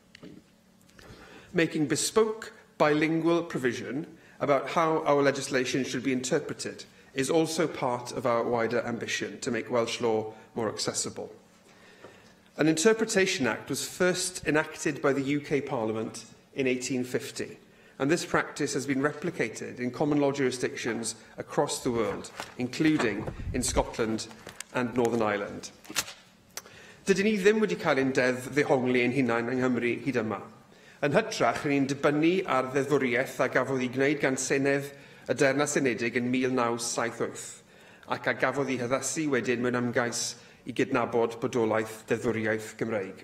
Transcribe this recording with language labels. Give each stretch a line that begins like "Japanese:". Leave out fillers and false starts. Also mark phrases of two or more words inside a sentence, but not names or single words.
English: Making bespoke bilingual provision about how our legislation should be interpreted is also part of our wider ambition to make Welsh law more accessible. An Interpretation Act was first enacted by the UK Parliament in 1850, and this practice has been replicated in common law jurisdictions across the world, including in Scotland and Northern Ireland.
Welsh: Dydyn ni ddim wedi cael ein deddf ddehongli ein hunain yng Nghymru hyd yma. Yn hytrach, rydyn ni'n dibynnu ar ddeddfwriaeth a gafodd ei gwneud gan Senedd y Deyrnas Unedig yn 1978, ac a gafodd ei haddasu wedyn mewn ymgais i gydnabod bodolaeth deddfwriaeth Gymreig.